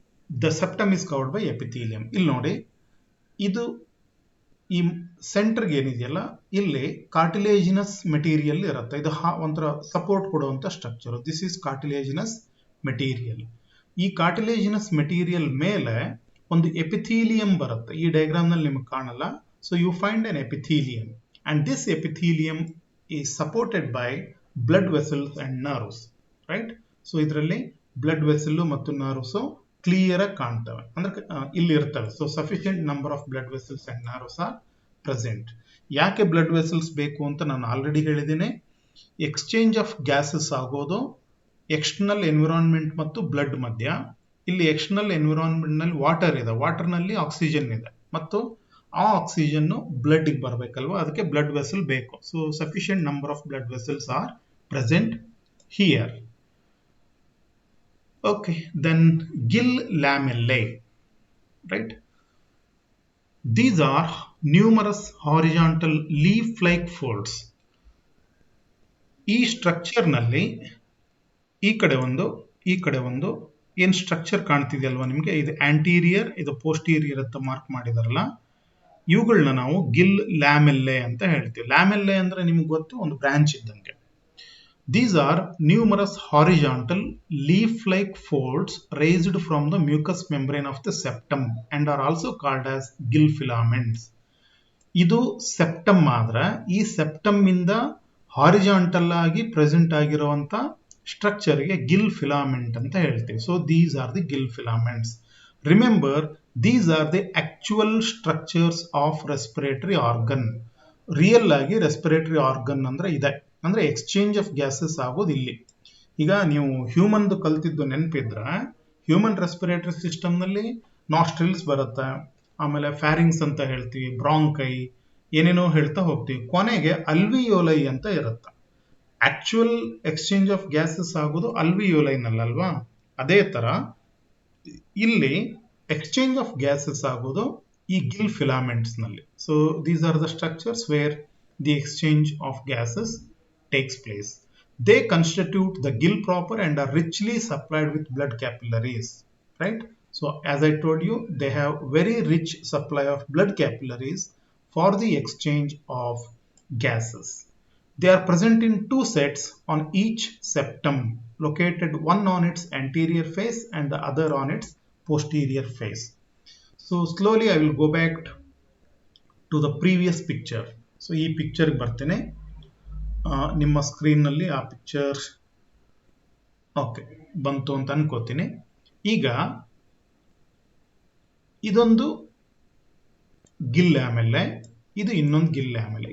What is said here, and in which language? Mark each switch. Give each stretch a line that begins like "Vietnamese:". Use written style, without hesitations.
English: The septum is covered by epithelium.
Kannada: ಇಲ್ಲಿ ನೋಡಿ, ಇದು ಈ ಸೆಂಟರ್ ಏನಿದೆಯಲ್ಲ, ಇಲ್ಲಿ ಕಾರ್ಟಿಲೇಜಿನಸ್ ಮೆಟೀರಿಯಲ್ ಇರುತ್ತೆ. ಇದು ಒಂಥರ ಸಪೋರ್ಟ್ ಕೊಡುವಂತ structure.
English: This is cartilaginous material.
Kannada: ಈ ಕಾರ್ಟಿಲೇಜಿನಸ್ ಮೆಟೀರಿಯಲ್ ಮೇಲೆ ಒಂದು ಎಪಿಥೀಲಿಯಂ ಬರುತ್ತೆ. ಈ ಡಯಾಗ್ರಾಮ್ ನಲ್ಲಿ ನಿಮಗೆ ಕಾಣಲ್ಲ.
English: So you find an epithelium, and this epithelium is supported by blood vessels and nerves, right?
Kannada: So ಇದರಲ್ಲಿ ಬ್ಲಡ್ ವೆಸಲ್ ಮತ್ತು ನರ್ವ್ಸ್ ಕ್ಲಿಯರ್ ಆಗಿ ಕಾಣ್ತವೆ, ಅಂದ್ರೆ ಇಲ್ಲಿ ಇರ್ತವೆ.
English: So sufficient number of blood vessels and nerves are present.
Kannada: ಯಾಕೆ blood vessels ಬೇಕು ಅಂತ ನಾನು ಆಲ್ರೆಡಿ ಹೇಳಿದ್ದೀನಿ. ಎಕ್ಸ್ಚೇಂಜ್ ಆಫ್ ಗ್ಯಾಸಸ್ ಆಗೋದು ಎಕ್ಸ್ಟರ್ನಲ್ ಎನ್ವಿರಾನ್ಮೆಂಟ್ ಮತ್ತು ಬ್ಲಡ್ ಮಧ್ಯ. ಇಲ್ಲಿ ಎಕ್ಸ್ಟರ್ನಲ್ ಎನ್ವಿರಾನ್ಮೆಂಟ್ ನಲ್ಲಿ ವಾಟರ್ ಇದೆ, ವಾಟರ್ ನಲ್ಲಿ ಆಕ್ಸಿಜನ್ ಇದೆ, ಮತ್ತು ಆ ಆಕ್ಸಿಜನ್ ಬ್ಲಡ್ ಗೆ ಬರಬೇಕಲ್ವಾ, ಅದಕ್ಕೆ ಬ್ಲಡ್ ವೆಸಲ್ ಬೇಕು.
English: So sufficient number of blood vessels are present here. Okay, then gill lamellae, right? These are numerous horizontal leaf-like folds.
Kannada: ಈ ಸ್ಟ್ರಕ್ಚರ್ ನಲ್ಲಿ ಈ ಕಡೆ ಒಂದು ಏನ್ ಸ್ಟ್ರಕ್ಚರ್ ಕಾಣ್ತಿದೆಯಲ್ವಾ ನಿಮಗೆ, ಇದು ಆಂಟೀರಿಯರ್, ಇದು ಪೋಸ್ಟೀರಿಯರ್ ಅಂತ ಮಾರ್ಕ್ ಮಾಡಿದಾರಲ್ಲ, ಇವುಗಳನ್ನ ನಾವು ಗಿಲ್ ಲ್ಯಾಮೆಲ್ಲೆ ಅಂತ ಹೇಳ್ತೀವಿ. ಲ್ಯಾಮೆಲ್ಲೆ ಅಂದ್ರೆ ನಿಮ್ಗೆ ಗೊತ್ತು, ಒಂದು ಬ್ರಾಂಚ್ ಇದ್ದಂಗೆ.
English: These are numerous horizontal leaf-like folds raised from the mucous membrane of the septum and are also called as gill filaments.
Kannada: ಇದು ಸೆಪ್ಟಮ್ ಆದ್ರೆ ಈ ಸೆಪ್ಟಮ್ ಇಂದ ಹಾರಿಜಾಂಟಲ್ ಆಗಿ ಪ್ರೆಸೆಂಟ್ ಆಗಿರುವಂತ ಸ್ಟ್ರಕ್ಚರ್ ಗೆ ಗಿಲ್ ಫಿಲಾಮೆಂಟ್ ಅಂತ ಹೇಳ್ತೀವಿ.
English: So these are the gill filaments. Remember, these are the actual structures of respiratory organ.
Kannada: Real ಆಗಿ ರೆಸ್ಪಿರೇಟರಿ ಆರ್ಗನ್ ಅಂದ್ರೆ ಇದೆ, ಅಂದ್ರೆ ಎಕ್ಸ್ಚೇಂಜ್ ಆಫ್ ಗ್ಯಾಸಸ್ ಆಗೋದು ಇಲ್ಲಿ. ಈಗ ನೀವು ಹ್ಯೂಮನ್ ಕಲ್ತಿದ್ದು ನೆನಪಿದ್ರೆ, ಹ್ಯೂಮನ್ ರೆಸ್ಪಿರೇಟರಿ ಸಿಸ್ಟಮ್ ನಲ್ಲಿ ನಾಸ್ಟ್ರಿಲ್ಸ್ ಬರುತ್ತೆ, ಆಮೇಲೆ ಫ್ಯಾರಿಂಗ್ಸ್ ಅಂತ ಹೇಳ್ತೀವಿ, ಬ್ರಾಂಕೈ, ಏನೇನೋ ಹೇಳ್ತಾ ಹೋಗ್ತೀವಿ. ಕೊನೆಗೆ ಅಲ್ವಿಯೋಲೈ ಅಂತ ಇರುತ್ತೆ. ಆಕ್ಚುಯಲ್ ಎಕ್ಸ್ಚೇಂಜ್ ಆಫ್ ಗ್ಯಾಸಸ್ ಆಗೋದು ಅಲ್ವಿಯೋಲೈ ನಲ್ಲಲ್ವಾ? ಅದೇ ತರ ಇಲ್ಲಿ ಎಕ್ಸ್ಚೇಂಜ್ ಆಫ್ ಗ್ಯಾಸಸ್ ಆಗೋದು ಈ ಗಿಲ್ ಫಿಲಾಮೆಂಟ್ಸ್ ನಲ್ಲಿ.
English: So these are the structures where the exchange of gases takes place. They constitute the gill proper and are richly supplied with blood capillaries, right? So as I told you, they have very rich supply of blood capillaries for the exchange of gases. They are present in two sets on each septum, located one on its anterior face and the other on its posterior face. So slowly I will go back to the previous picture.
Kannada: So ಈ picture ಬರ್ತೇನೆ, ನಿಮ್ಮ screen ನಲ್ಲಿ ಆ picture okay ಬಂತು ಅಂತ ಅನ್ಕೋತೀನಿ. ಈಗ ಇದೊಂದು ಗಿಲ್ ಲ್ಯಾಮೆಲ್ಲೆ, ಇದು ಇನ್ನೊಂದು ಗಿಲ್ ಲ್ಯಾಮೆಲ್ಲೆ.